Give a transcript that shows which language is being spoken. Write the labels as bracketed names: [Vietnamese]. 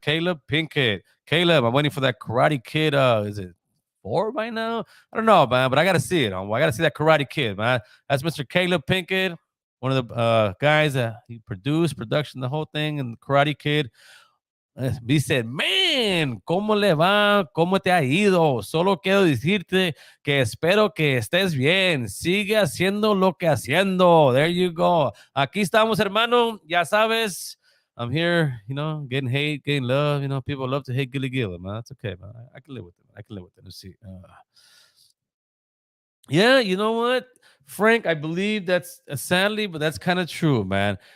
[English] Caleb Pinkett. Caleb, I'm waiting for that Karate Kid. Is it 4 by now? I don't know, man, but I gotta see it. I gotta see that Karate Kid, man. That's Mr. Caleb Pinkett, one of the guys that he produced, production, the whole thing, and Karate Kid. He said, man, [Spanish] ¿cómo le va? ¿Cómo te ha ido? Solo quiero decirte que espero que estés bien. Sigue haciendo lo que haciendo. [English] There you go. [Spanish] Aquí estamos, hermano. Ya sabes, [English] I'm here, you know, getting hate, getting love. You know, people love to hate Gilly Gilly, man. That's okay, man. I can live with it. Let's see. Yeah, you know what, Frank? I believe that's sadly, but that's kind of true, man.